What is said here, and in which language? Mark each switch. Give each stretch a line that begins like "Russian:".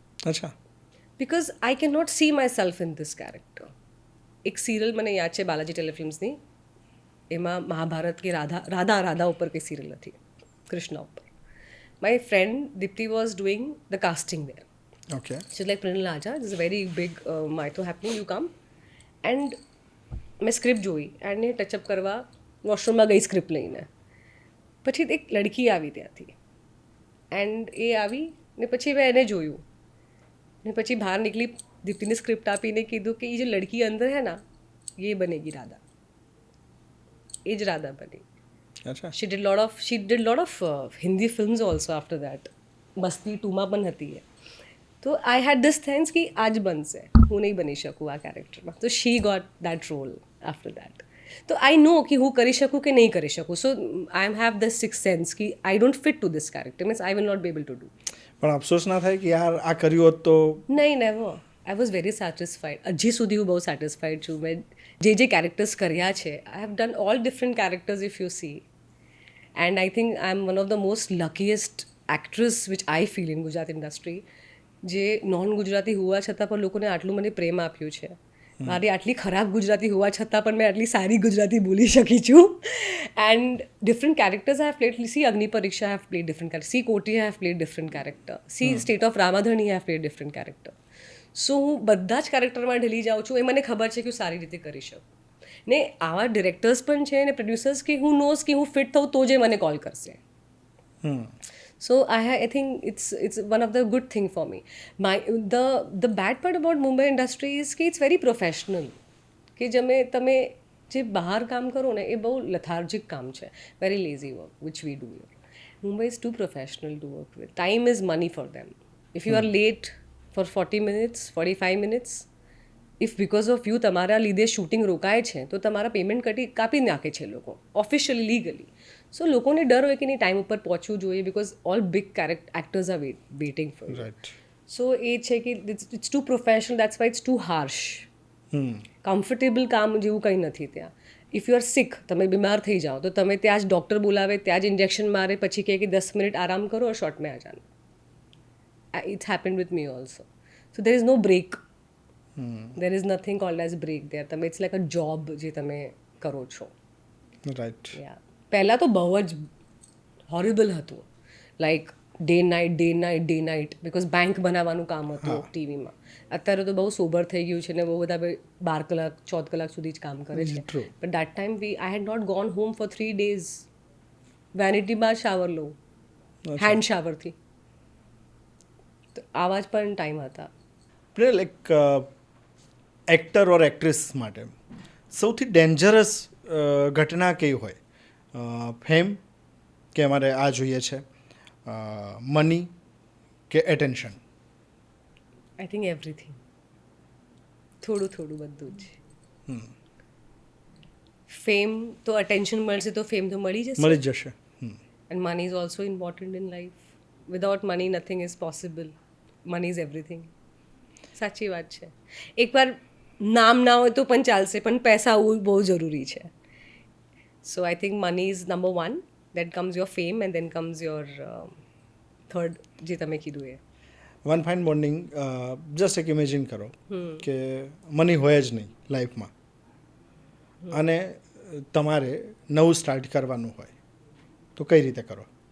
Gujarati: અચ્છા.
English: Because I can not see my self in this character.
Gujarati: એક serial મને યાદ છે બાલાજી ટેલિફિલ્મ્સની, એમાં મહાભારત કે રાધા ઉપર કંઈ સિરિયલ હતી, કૃષ્ણ ઉપર.
English: My friend Deepti was doing the casting there. Okay. She's like, Pranil Aja, this is a very big mytho happening, you come.
Gujarati: And મેં સ્ક્રિપ્ટ જોઈ એન્ડ એ ટચઅપ કરવા વોશરૂમમાં ગઈ સ્ક્રિપ્ટ લઈને. પછી એક લડકી આવી ત્યાંથી, એન્ડ એ આવી ને પછી મેં એને જોયું ને પછી બહાર નીકળી, દીપ્તિને સ્ક્રિપ્ટ આપીને કીધું કે એ જે લડકી અંદર હે ના,
Hindi: ये बनेगी राधा.
Gujarati: એ જ રાધા બની. અચ્છા.
English: she did lot of Hindi films also after that.
Gujarati: મસ્તી 2માં પણ હતી એ. તો
English: I had this things
Gujarati: કે આજ બનશે, હું નહીં બની શકું આ કેરેક્ટરમાં.
English: તો she got that role after that. તો I know કે
Gujarati: હું કરી શકું કે નહીં કરી શકું.
English: So I have this six sense કે I don't fit to this character, means I will not be able to do.
Gujarati: પણ અફસોસ ના થાય કે યાર આ કર્યું હોત તો?
English: નહીં, never. I was very satisfied.
Gujarati: હજી સુધી હું બહુ સેટિસ્ફાઈડ છું. મેં જે કેરેક્ટર્સ કર્યા છે,
English: I have done all different characters if you see. And I think I am one of the most luckiest actress which I feel in Gujarat industry,
Gujarati: જે નોન ગુજરાતી હોવા છતાં પણ લોકોને આટલું મને પ્રેમ આપ્યું છે. મારી આટલી ખરાબ ગુજરાતી હોવા છતાં પણ મેં આટલી સારી ગુજરાતી બોલી શકી છું.
English: And different characters I have played. See Agni Pariksha have played different character, see Koti have played different character, see state of Ramadhani have played different character.
Gujarati: સો હું બધા જ કેરેક્ટરમાં ઢળી જાઉં છું. એ મને ખબર છે કે હું સારી રીતે કરી શકું. ને આવા ડિરેક્ટર્સ પણ છે ને પ્રોડ્યુસર્સ કે હું નોઝ કે હું ફિટ થઉં તો જ એ મને કોલ કરશે.
English: So I think it's one of the good thing for me. The bad part about Mumbai industry is કે it's very professional.
Gujarati: કે તમે જે બહાર કામ કરો ને એ બહુ lethargic કામ છે,
English: very lazy work which we do here. Mumbai is too professional to work with. Time is money for them. If you are late for 40 minutes, 45 minutes, if because of you
Gujarati: તમારા લીધે shooting રોકાય છે તો તમારા payment કાપી નાખે છે લોકો ઓફિશિયલી લીગલી. સો લોકોને ડર હોય કે નહીં ટાઈમ ઉપર પહોંચવું જોઈએ
English: Because all big actors are waiting for you. Right.
Gujarati: સો એ છે કે
English: It's too professional, that's why it's too harsh.
Gujarati: Comfortable કામ જેવું કંઈ નથી ત્યાં. ઇફ યુ આર સિક, તમે બીમાર થઈ જાઓ તો તમે ત્યાં જ ડૉક્ટર બોલાવે, ત્યાં જ ઇન્જેક્શન મારે, પછી કહે કે 10 મિનિટ આરામ કરો
Hindi: और शॉट में आ जाना.
English: It's happened with me also. So there is no break. There is nothing called as break there.
Gujarati: તમે
English: it's like a job
Gujarati: જે તમે કરો છો.
English: Right.
Gujarati: પહેલાં તો બહુ જ હોરિબલ હતું, like day night because bank બનાવવાનું કામ હતું ટીવીમાં. અત્યારે તો બહુ સોબર થઈ ગયું છે ને બહુ બધા 12 કલાક 14 કલાક સુધી જ કામ કરે છે.
English: True. But that time I had not gone home for 3 days.
Gujarati: વેનિટીમાં shower લઉં, હેન્ડ શાવરથી. તો આવા જ પણ ટાઈમ હતા. આપણે લાઈક એક્ટર ઓર એક્ટ્રેસ માટે સૌથી ડેન્જરસ ઘટના કઈ હોય? ફેમ કે અમારે આ જોઈએ છે, મની કે એટેન્શન?
English: I think everything,
Gujarati: થોડું બધું જ. ફેમ તો અટેન્શન મળશે તો ફેમ તો મળી જશે. મળી જ જશે.
English: And money is also important in life. Without money, nothing is possible. Money is everything.
Gujarati: સાચી વાત છે. એકવાર નામ ના હોય તો પણ ચાલશે, પણ પૈસા હોવું બહુ જરૂરી છે.
English: So I think money is number 1. Then comes your fame and then comes your third
Gujarati: જે તમે કીધું એ.
English: one fine morning just
Gujarati: એક ઇમેજિન કરો કે મની હોય જ નહીં લાઈફમાં અને તમારે નવું સ્ટાર્ટ કરવાનું હોય તો કઈ રીતે કરો?